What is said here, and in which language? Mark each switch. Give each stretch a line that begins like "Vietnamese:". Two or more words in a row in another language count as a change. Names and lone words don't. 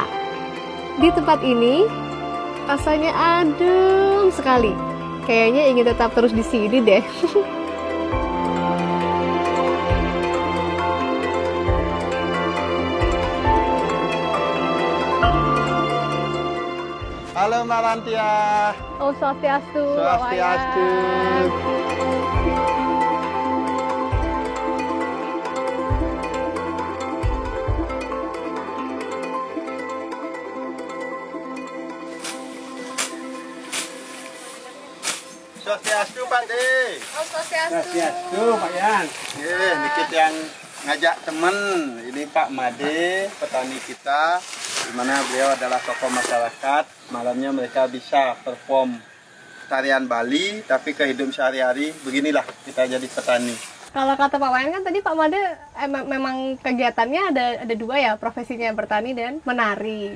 Indonesian: Di tempat ini, rasanya adem sekali. Kayaknya ingin tetap terus di sini deh. Halo Mbak Rantia. Om Swastiastu, Pak Swastiastu. Wayan. Swastiastu Pak De. Om Swastiastu. Pak Yan. Dikit yang ngajak temen. Ini Pak Made, petani kita, di mana beliau adalah tokoh masyarakat. Malamnya mereka bisa perform tarian Bali, tapi kehidupan sehari-hari beginilah kita jadi petani. Kalau kata Pak Wayan kan tadi Pak Made memang kegiatannya ada dua ya, profesinya bertani dan menari.